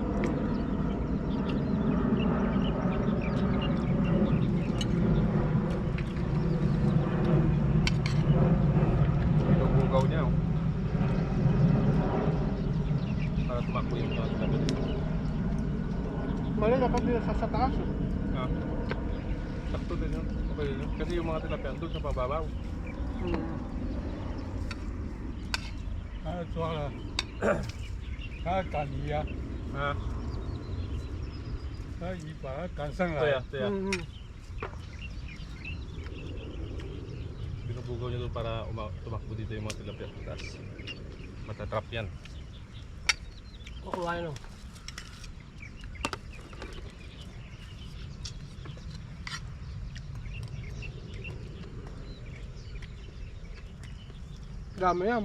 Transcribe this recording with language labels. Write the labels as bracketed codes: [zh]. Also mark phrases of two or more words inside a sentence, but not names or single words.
[tl] Bugaw niya oh. Para tumakbo yung mga tilapia dito. Mali dapat din sa taas. Ah. Sakto din yun. Okay yun. Kasi yung mga tilapia doon sa pababaw. [zh] 抓了，他赶鱼啊，啊，那鱼把它赶上来。对啊，对啊. [tl] Binubugaw niya doon para tumakbo dito yung mga tilapia. Tapos matatrap yan. Kukuhain o. Dami yan.